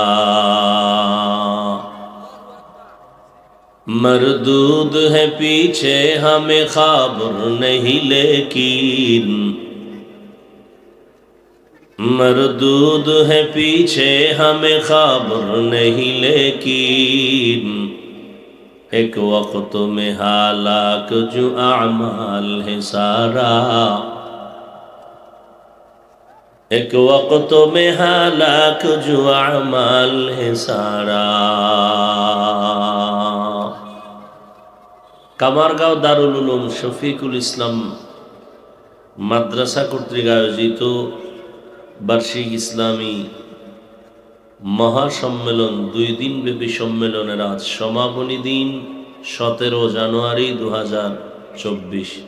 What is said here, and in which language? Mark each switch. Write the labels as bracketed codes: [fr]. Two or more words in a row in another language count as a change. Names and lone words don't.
[ur] مردود ہے پیچھے ہمیں خبر نہیں لیکن، مردود ہے پیچھے ہمیں خبر نہیں لیکن. ایک وقت میں ہلاک جو اعمال ہے سارا، ایک وقت میں ہلاک جو اعمال ہے سارا. [bn] কামারগাঁও দারুল উলুম শফিকুল ইসলাম মাদ্রাসা কর্তৃক আয়োজিত বার্ষিক ইসলামী মহাসম্মেলন 2 দিনব্যাপী সম্মেলনের আজ সমাপনী দিন 17 জানুয়ারি 2024।